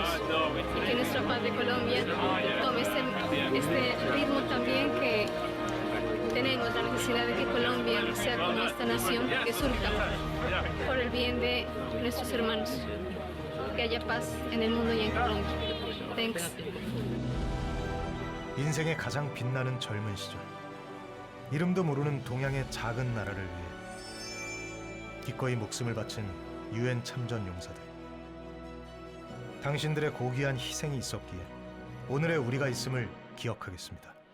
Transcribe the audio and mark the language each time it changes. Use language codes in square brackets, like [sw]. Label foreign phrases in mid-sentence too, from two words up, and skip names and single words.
[es] Y que nuestra paz de Colombia tome este ritmo también que tenemos la necesidad de que Colombia sea como esta nación que surja por el bien de nuestros hermanos. Que haya paz en el mundo y en Colombia. Thanks. [ko] 인생의 가장 빛나는 젊은 시절. 이름도 모르는 동양의 작은 나라를 위해 기꺼이 목숨을 바친 유엔 참전 용사들. 당신들의 고귀한 희생이 있었기에 오늘의 우리가 있음을 기억하겠습니다.